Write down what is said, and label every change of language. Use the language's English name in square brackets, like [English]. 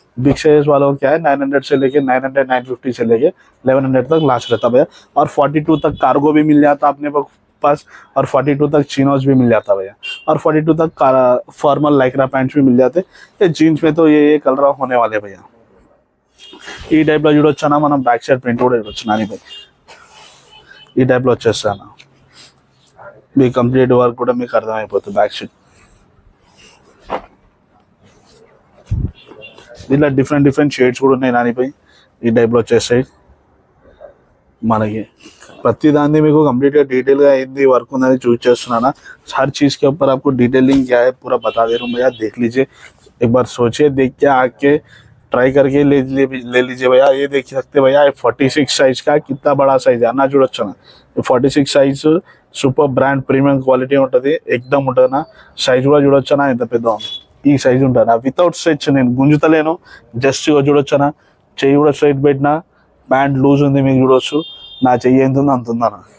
[Hindi] Big size वालों क्या है 900 से लेके 900, 950 से लेके 1100 तक लास्ट रहता भैया। और 42 तक कार्गो भी मिल जाता अपने पास, और 42 तक चिनोज भी मिल जाता भैया। और 42 तक फॉर्मल लाइक्रा पैंट्स भी मिल जाते। ये जीन्स में तो ये कलर होने वाले भैया। [Telugu] ఈ టైప్లో చూడొచ్చు అన్న. మనం బ్యాక్ సైడ్ ప్రింట్ కూడా చూడొచ్చు నాని భాయ్. ఈ టైప్లో వచ్చేస్తాను. మీ కంప్లీట్ వర్క్ కూడా మీకు అర్థమైపోతుంది బ్యాక్ సైడ్. దీంట్లో డిఫరెంట్ షేడ్స్ కూడా ఉన్నాయి నానిపై. ఈ టైప్లో వచ్చేస్తాయి మనకి. ప్రతి దాన్ని మీకు కంप्लीटగా डिटेल గా ఏంది వర్క్ ఉందని చూస్ చేస్తున్నానా. [Hindi] हर चीज के ऊपर आपको डिटेलिंग क्या है पूरा बता दे रहा हूँ भैया। देख लीजिए एक बार, सोचिए, देख के आके ट्राई करके ले लीजिए भैया। ये देख सकते भैया, 46 साइज का कितना बड़ा साइज है [Telugu] అన్న చూడొచ్చు అన్న। 46 size super brand premium quality ఉంటుంది, ఎక్దమ్ ఉంటుంది అన్న। సైజ్ కూడా చూడొచ్చు అన్న ఎంత పెద్ద ఉంది, ఈ సైజ్ ఉంటుంది అన్న। వితౌట్ స్ట్రెచ్ నేను గుంజుతలేను, జస్ట్ చూడొచ్చు అన్న। చెయ్యి కూడా స్ట్రైట్ పెట్టినా, ప్యాంట్ లూజ్ ఉంది మీకు చూడొచ్చు, నా చెయ్యి ఎంత ఉంది అంత ఉందన్న।